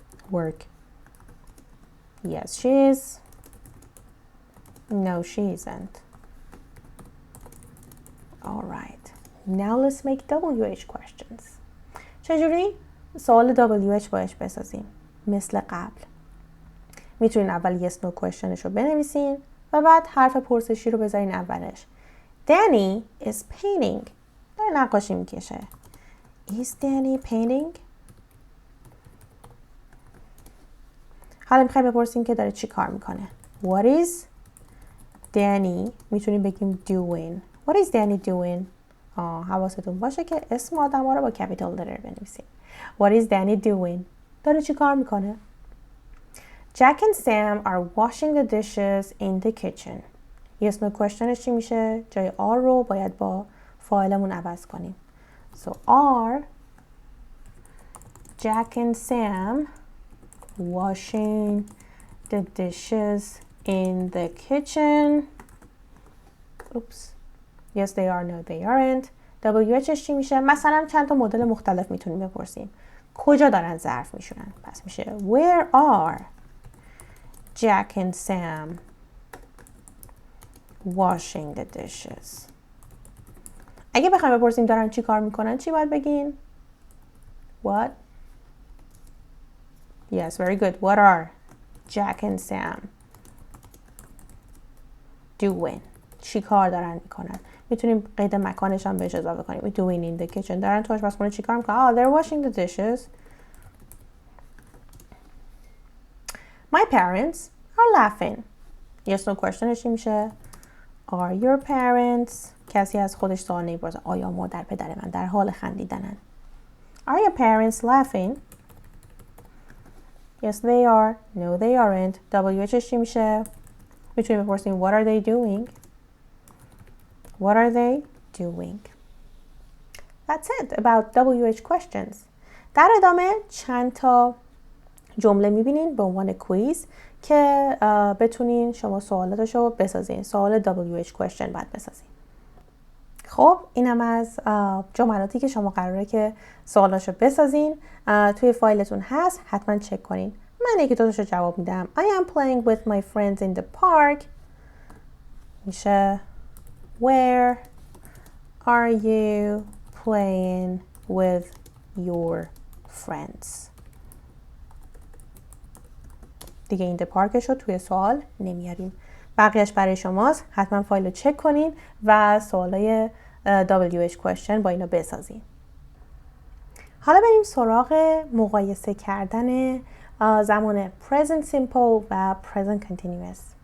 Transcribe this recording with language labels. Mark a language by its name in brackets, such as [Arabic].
[English] Work. Yes, she is. No, she isn't. All right. Now let's make WH questions. [Persian] چجوری؟ سوال WH باش بسازیم. مثل قبل. میتونین اول [English] yes no question [Persian] ش رو بنویسین و بعد حرف پرسشی رو بذارین اولش. [English] Danny is painting. [Persian] داره نقاشی میکشه. [English] Is Danny painting? [Persian] حالا میخوایم بپرسیم که داره چی کار میکنه. [English] What is Danny؟ [Persian] میتونیم بگیم [English] doing. What is Danny doing؟ [Persian] حواستون باشه که اسم آدم ها رو با capital letter بنویسیم. What is Danny doing؟ داره چی کار میکنه؟ [English] Jack and Sam are washing the dishes in the kitchen. yes no question [Persian] ش چی میشه؟ جای are رو باید با فاعلمون عوض کنیم. [English] So are Jack and Sam washing the dishes in the kitchen? Oops. Yes they are. No they aren't. [Persian] WHش چی میشه؟ مثلا چند تا مدل مختلف میتونیم بپرسیم. کجا دارن ظرف میشونن؟ پس میشه [English] Where are Jack and Sam washing the dishes? [Persian] اگه بخوایم بپرسیم دارن چی کار میکنن چی باید بگین؟ What? [English] Yes, very good. What are Jack and Sam doing? [Persian] چی کار دارن میکنن؟ میتونیم قید مکانش هم بهش اضافه کنیم. [English] Doing in the kitchen. [Persian] دارن تو آشپزخونه چی کار میکنن؟ [English] Oh, they're washing the dishes. My parents are laughing. yes no questionش [Persian] چی میشه؟ [English] Are your parents? [Persian] کسی از خودش سوال نمیپرسه. آیا مادر پدر من در حال خندیدنن؟ [English] Are your parents laughing? Yes they are. No they aren't. [Persian] WHش چی میشه؟ میتونیم بپرسیم [English] What are they doing? What are they doing? That's it about WH questions. [Persian] در ادامه چند تا جمله میبینین به عنوان کویز که بتونین شما سوالاتش رو بسازین. سوال WH question باید بسازین. خب اینم از جملاتی که شما قراره که سوالاشو بسازین. توی فایلتون هست، حتما چک کنین. من یکی دوتاشو جواب میدم. [English] I am playing with my friends in the park. میشه Where are you playing with your friends? [Persian] دیگه این پارکش رو توی سوال نمیاریم. بقیهش برای شماست. حتما فایل رو چک کنین و سوالای WH question با اینا بسازین. حالا بریم سراغ مقایسه کردن زمان present simple و present continuous.